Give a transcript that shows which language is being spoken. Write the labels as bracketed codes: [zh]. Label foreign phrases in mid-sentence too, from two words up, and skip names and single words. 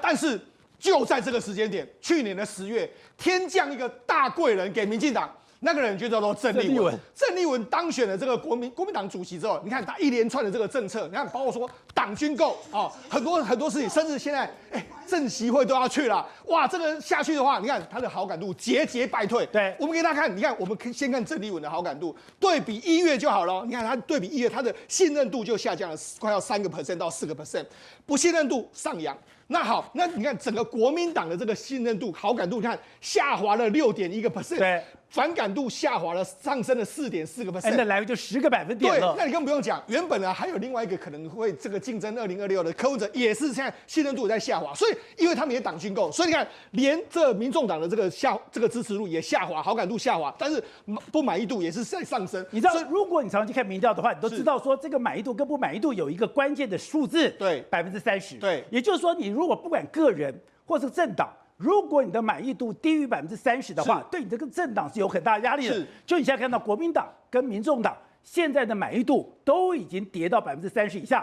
[zh] 但是就在這個時間點，去年的10月，天降一個大貴人給民進黨。那個人就叫做鄭麗文。鄭麗文當選了這個國民黨主席之後，你看他一連串的這個政策，你看包括說黨軍購啊，很多事情，甚至現在政協會都要去了，哇，這個下去的話，你看他的好感度節節敗退。對，我們給大家看，你看我們先看鄭麗文的好感度，對比1月就好了。你看他对比1月，他的信任度就下降了快要3% 到4%，不信任度上揚。那好，那你看整個國民黨的這個信任度、好感度，你看下滑了6.1%，對，反感度下滑了，上升了4.4%，那來回就10個百分點了。對，那你更不用講，原本呢還有另外一個可能會這個競爭2026的柯文哲，也是現在信任度也在下滑。所以因為他們也黨軍購，所以你看連這民眾黨的這個支持度也下滑，好感度下滑，但是不滿意度也是在上升。你知道，如果你常去看民調的話，你都知道說這個滿意度跟不滿意度有一個關鍵的數字，對，30%。對，也就是說你如果不管個人或是政黨，如果你的滿意度低於30%的話，對你这個政黨是有很大壓力的。就你現在看到國民黨跟民眾黨現在的滿意度都已經跌到30%以下。